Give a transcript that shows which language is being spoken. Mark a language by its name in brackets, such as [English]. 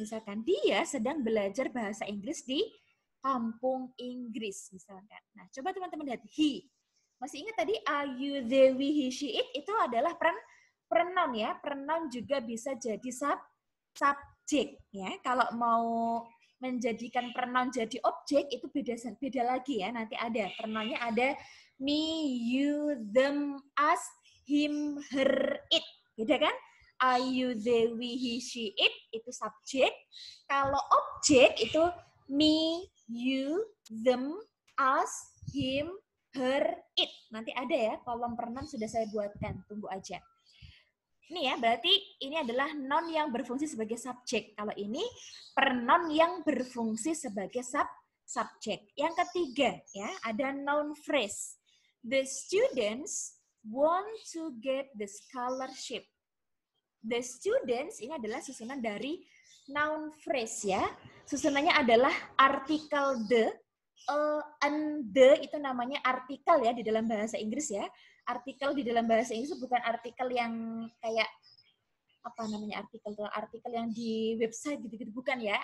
[Indonesian] Misalkan dia sedang belajar bahasa Inggris di kampung Inggris misalkan. Nah, coba teman-teman lihat he. Masih ingat tadi are, you, they, we, he, she, it itu adalah pronoun ya. Pronoun juga bisa jadi subjek ya. Kalau mau menjadikan pronoun jadi objek itu beda lagi ya. Nanti ada pronounnya, ada me, you, them, us, him, her, it. Beda kan? I, you, they, we, he, she, it itu subjek. Kalau objek itu me, you, them, us, him, her, it. Nanti ada ya, kolom pronoun sudah saya buatkan. Tunggu aja. Ini ya, berarti ini adalah noun yang berfungsi sebagai subjek. Kalau ini pronoun yang berfungsi sebagai subjek. Yang ketiga ya, ada noun phrase. [English] The students want to get the scholarship. [Indonesian] The students ini adalah susunan dari noun phrase ya. Susunannya adalah artikel the, and the itu namanya artikel ya di dalam bahasa Inggris ya. Artikel di dalam bahasa Inggris bukan artikel yang kayak apa namanya artikel yang di website gitu-gitu, bukan ya.